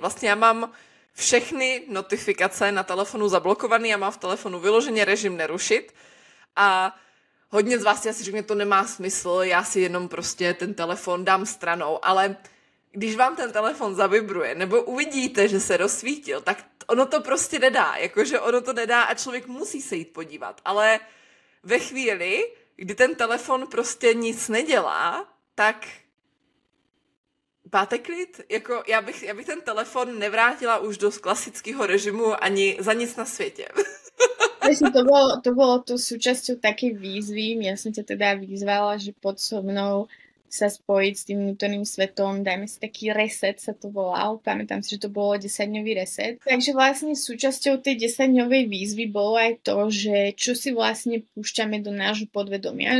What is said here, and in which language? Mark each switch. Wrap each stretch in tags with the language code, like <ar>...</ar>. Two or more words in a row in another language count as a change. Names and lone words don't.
<cs>Vlastně já mám všechny notifikace na telefonu zablokovaný, já mám v telefonu vyloženě režim nerušit a hodně z vás si asi řekne, to nemá smysl, já si jenom prostě ten telefon dám stranou, ale když vám ten telefon zavibruje nebo uvidíte, že se rozsvítil, tak ono to prostě nedá, jakože ono to nedá a člověk musí se jít podívat, ale ve chvíli, kdy ten telefon prostě nic nedělá, tak máte klid? Jako, já bych ten telefon nevrátila už do klasického režimu ani za nic na světě.</cs> <sk>Presne, to bolo to súčasťou takej výzvy. Ja som ťa teda vyzvala, že poď so mnou sa spojiť s tým vnútorným svetom. Dajme si taký reset, sa to volal. Pamätám si, že to bolo 10-dňový reset. Takže vlastne súčasťou tej 10-dňovej výzvy bolo aj to, že čo si vlastne púšťame do nášho podvedomia.</sk>